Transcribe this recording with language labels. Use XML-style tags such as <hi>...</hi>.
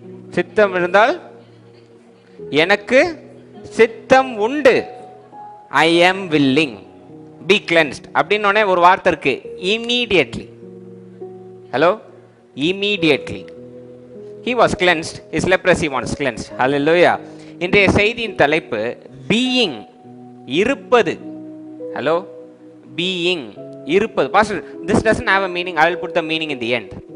<ta>சித்தம் இருந்தால் எனக்கு சித்தம் உண்டு,</ta> <en>I am willing, be cleansed</en> <ta>அப்படின்னோடனே ஒரு வார்த்தை இருக்கு,</ta> <en>immediately. Hello? Immediately he was cleansed. His leprosy was cleansed. Hallelujah.</en> <ta>இன்றைய செய்தியின் தலைப்பு being, இருப்பது.</ta> <en>Hello?</en> <ta>Being, இருப்பது.</ta> <en>Pastor, this doesn't have a meaning. I will put the meaning in the end.</en>